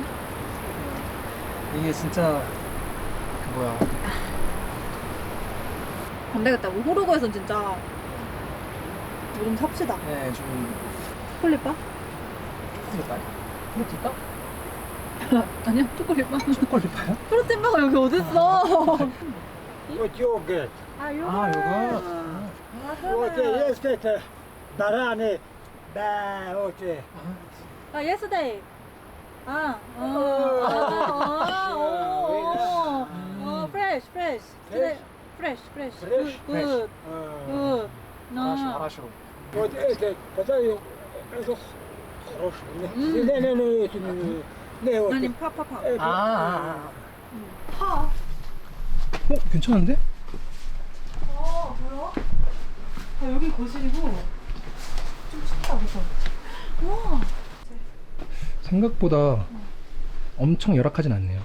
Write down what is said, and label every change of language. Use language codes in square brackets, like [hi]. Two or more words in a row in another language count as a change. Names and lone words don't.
[ko] 이게 진짜 그 뭐야. 안 되겠다. 우리 호르고에선 진짜 물 좀 삽시다. 네, 좀 초콜릿바? 초콜릿바요? 프로틴바? 아니야, 초콜릿바. 초콜릿바요? 프로틴바가 여기 어딨어? [ru] Вот йогурт. [ko] 아, 요거. 아 요거. [ru] Вот есть это бараны. Да, вот. [en] 아, yesterday. 아, fresh, fresh. Today, fresh, fresh. Fresh? Good, good. [ko] 아라시로. [ru] Вот это, это хороший. Не, это не, вот. [ko] 아니, 파파파. 아. 파. 괜찮은데? 뭐야? 아, 여기 거실이고 좀 춥다, 그래서. 와. 생각보다 엄청 열악하진 않네요.